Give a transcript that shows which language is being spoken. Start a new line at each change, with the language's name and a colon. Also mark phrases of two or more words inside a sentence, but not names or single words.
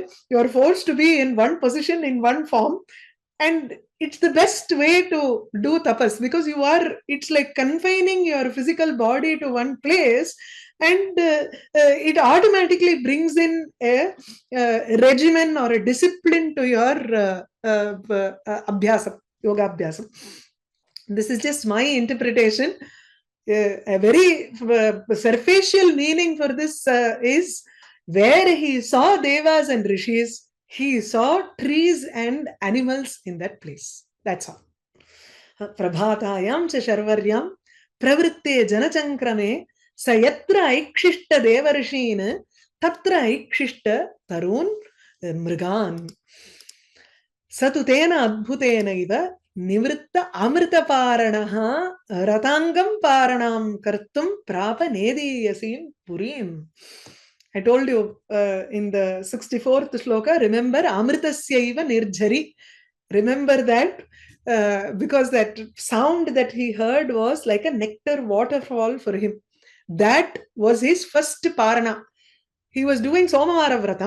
English: You are forced to be in one position, in one form. And it's the best way to do tapas, because it's like confining your physical body to one place, and it automatically brings in a regimen or a discipline to your abhyasam,
Sanskrit: yoga abhyasam.
English: This is just my interpretation. A very superficial meaning for this is, where he saw devas and rishis, he saw trees and animals in that place. That's all.
Sanskrit: Prabhatayam cha sharvaryam pravritte janachankrame sayatra aikshishta devarshina tatra aikshishta tarun mrigan satutena adbhutena iva nivritta amrita paranaha ratangam paranam kartum prapa nediyasim purim.
English: I told you in the 64th shloka, remember
Sanskrit: amritasyaiva nirjari.
English: Remember that because that sound that he heard was like a nectar waterfall for him. That was his first parana. He was doing Somavara Vratam.